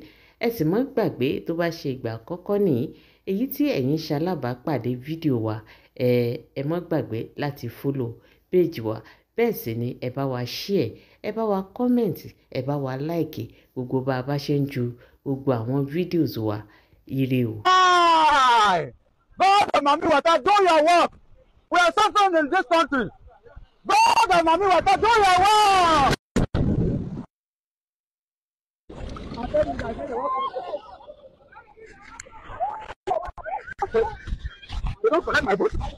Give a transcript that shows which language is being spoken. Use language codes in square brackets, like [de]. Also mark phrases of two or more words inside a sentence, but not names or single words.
[yo] Ẹ sì má gbàgbé tó bá ṣe ìgbà àkọ́kọ́ nìyí èyí tí ẹ̀yin ṣalábàápàdé fídíò wa, ẹ má gbàgbé láti [en] follow page [yo] wa. Bẹ́ẹ̀ sì ni ẹ bá wa share, ẹ bá wa comment, ẹ bá wa like gbogbo bá a bá ṣe ń ju gbogbo àwọn videos wa. Ire o. [en] God and Mami Water, do your work. We are suffering in this country. God and Mami Water, do your work. You don't collect my boat.